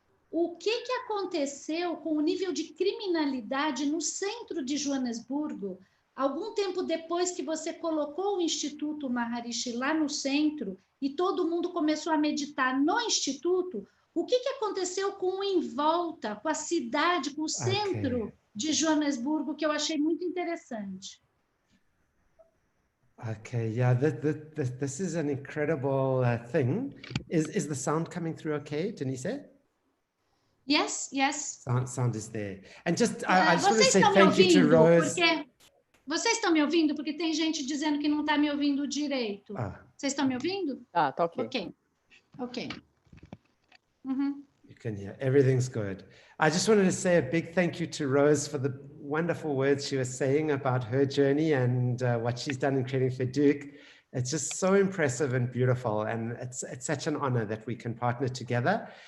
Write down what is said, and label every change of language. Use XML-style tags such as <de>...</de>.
<pt>O que aconteceu com o nível de criminalidade no centro de Joanesburgo, algum tempo depois que você colocou o Instituto Maharishi lá no centro e todo mundo começou a meditar no Instituto? O que aconteceu com o em volta, com a cidade, com o centro de Joanesburgo, que eu achei muito interessante?</pt> <en>Okay, yeah, this is an incredible thing. Is the sound coming through okay, Denise? Yes, yes. Sound is there. And just, I just want to say thank you to Rose.</en> <pt>Vocês estão me ouvindo? Porque tem gente dizendo que não está me ouvindo direito. Vocês estão me ouvindo? Tá ok. Ok.</pt> <en>You can hear, everything's good. I just wanted to say a big thank you to Rose for the wonderful words she was saying about her journey and what she's done in creating Feduk. It's just so impressive and beautiful, and it's such an honor that we can partner together.</en>